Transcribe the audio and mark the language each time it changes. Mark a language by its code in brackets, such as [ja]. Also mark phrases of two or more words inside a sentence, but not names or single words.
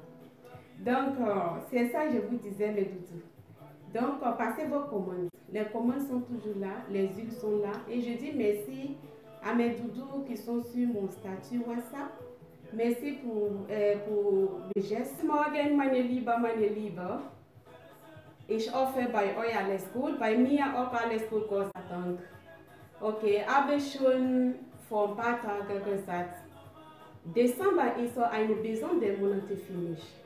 [fr] Donc, c'est ça que je vous disais, mes doudous. Donc, passez vos commandes. Les commandes sont toujours là. Les huiles sont là. Et je dis merci à mes doudous qui sont sur mon statut WhatsApp. Merci pour le geste. [de] Morgen, meine Liebe. Ich hoffe, bei euch alles gut. Bei mir auch alles gut, Gott sei Dank. Okay, habe ich schon vor ein paar Tagen gesagt. Dezember ist so ein besonderer Monat für mich.